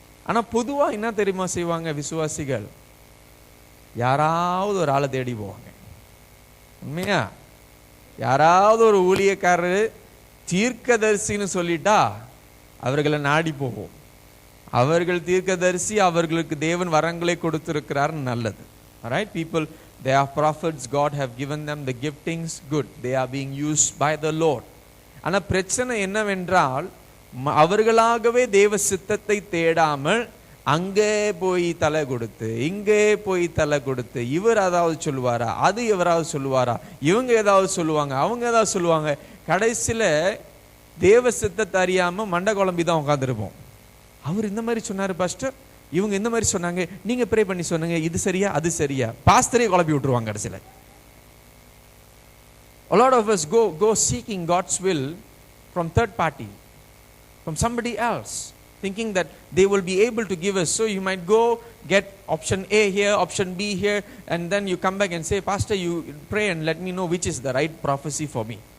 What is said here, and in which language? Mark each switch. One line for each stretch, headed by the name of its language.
Tamil: ஆனா பொதுவா என்ன தெரியுமா செய்வாங்க விசுவாசிகள்? யாராவது ஒரு ஆளை தேடி போவாங்க. உண்மையா? யாராவது ஒரு ஊழியக்காரர் தீர்க்கதரிசின்னு சொல்லிட்டா அவர்களை நாடி போவோம். அவர்கள் தீர்க்கதரிசி, அவர்களுக்கு தேவன் வரங்களை கொடுத்திருக்கிறார், நல்லது.
English: Alright, people, they are prophets, God have given them the giftings, good, they are being used by the Lord.
Tamil: ஆனா பிரச்சனை என்னவென்றால், அவர்களாகவே தேவ சித்தத்தை தேடாமல் அங்கே போய் தலை கொடுத்து, இங்கே போய் தலை கொடுத்து, இவர் ஏதாவது சொல்லுவாரா, அது எவராவது சொல்லுவாரா, இவங்க ஏதாவது சொல்லுவாங்க, அவங்க ஏதாவது சொல்லுவாங்க, கடைசியில தேவ சித்தத்தை அறியாம மண்டை குழம்பி தான் உட்காந்துருப்போம். அவர் இந்த மாதிரி சொன்னாரு பாஸ்டர், இவங்க இந்த மாதிரி சொன்னாங்க, நீங்க ப்ரே பண்ணி சொன்னாங்க, இது சரியா அது சரியா, பாஸ்டரே குழப்பி விட்டுருவாங்க கடைசியில.
English: A lot of us go seeking God's will from third party, from somebody else, thinking that they will be able to give us. So you might go get option A here, option B here, and then you come back and say, pastor, you pray and let me know which is the right prophecy for me.